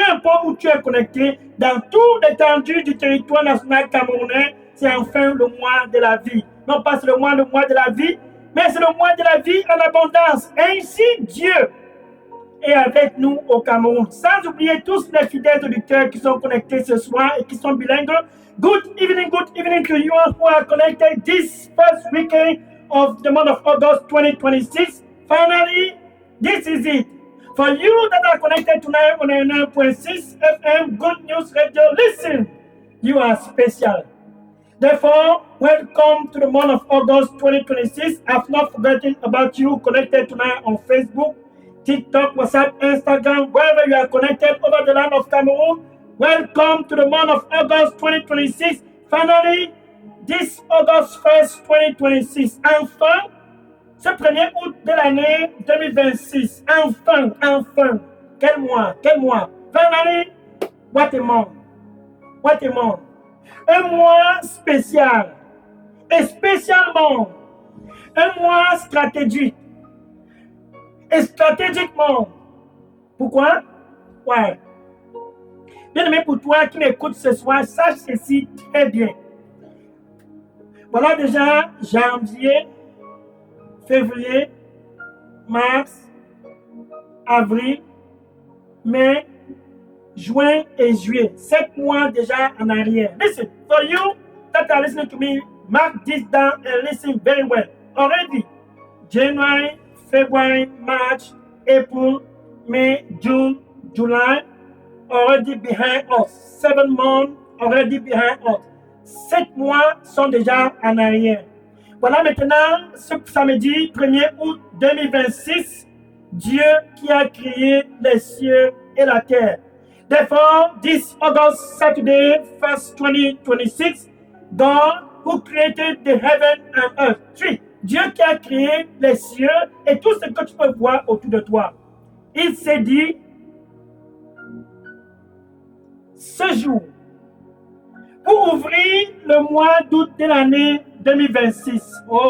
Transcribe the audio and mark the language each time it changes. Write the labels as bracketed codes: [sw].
[fr] Peu importe où tu es connecté, dans toute l'étendue du territoire national camerounais, c'est enfin le mois de la vie. Non pas c'est le mois de la vie, mais c'est le mois de la vie en abondance. Ainsi, Dieu est avec nous au Cameroun. Sans oublier tous les fidèles auditeurs qui sont connectés ce soir et qui sont bilingues. [en] Good evening to you all who are connected this first weekend of the month of August 2026. Finally, this is it. For you that are connected tonight on 9.6 FM Good News Radio, listen, you are special. Therefore, welcome to the month of August 2026. I've not forgotten about you connected tonight on Facebook, TikTok, WhatsApp, Instagram, wherever you are connected over the land of Cameroon. Welcome to the month of August 2026. Finally, this August 1st, 2026. [fr] Enfin, ce 1er août de l'année 2026. Enfin. Quel mois. [en] Finally, what a month. [fr] Un mois spécial. Et spécialement, un mois stratégique. Et stratégiquement. Pourquoi? Ouais. Bien aimé, pour toi qui m'écoutes ce soir, sache ceci très bien. Voilà déjà janvier, février, mars, avril, mai, juin et juillet. 7 mois déjà en arrière. [en] Listen, for you that are listening to me, mark this down and listen very well. Already, January, February, March, April, May, June, July, already behind us. 7 months already behind us. [fr] 7 mois sont déjà en arrière. Voilà maintenant ce samedi 1er août 2026, Dieu qui a créé les cieux et la terre. [en] Therefore, this August Saturday, 1st 2026, God who created the heaven and earth. 3. [fr] Dieu qui a créé les cieux et tout ce que tu peux voir autour de toi. Il s'est dit, ce jour, pour ouvrir le mois d'août de l'année 2026.